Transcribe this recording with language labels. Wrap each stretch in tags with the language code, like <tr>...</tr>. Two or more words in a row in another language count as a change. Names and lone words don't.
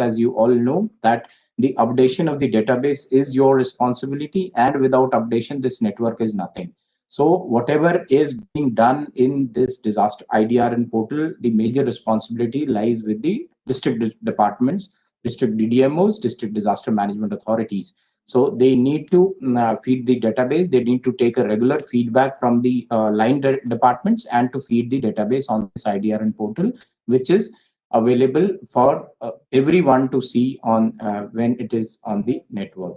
<en>As you all know that the updation of the database is your responsibility, and without updation, this network is nothing. So whatever is being done in this disaster IDRN portal, the major responsibility lies with the district departments, district DDMOs, district disaster management authorities. So they need to feed the database. They need to take a regular feedback from the line departments and to feed the database on this IDRN portal, which is available for everyone to see on when it is on the network.</en>